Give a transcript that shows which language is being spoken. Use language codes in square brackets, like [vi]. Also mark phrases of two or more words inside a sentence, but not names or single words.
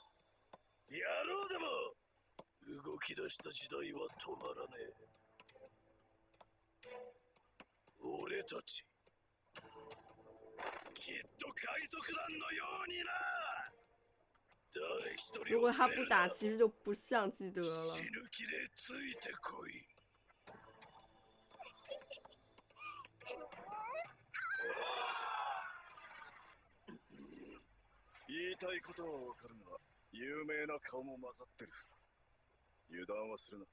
[ja] 野郎でも動き出した時代は止まらねえ。俺たちきっと海賊団のようにな。誰一人 [zh] 如果他不打，其实就不像基德了。 [ja] 死ぬ気でついてこい。言いたいことはわかるが、有名な顔も混ざってる。油断はするな。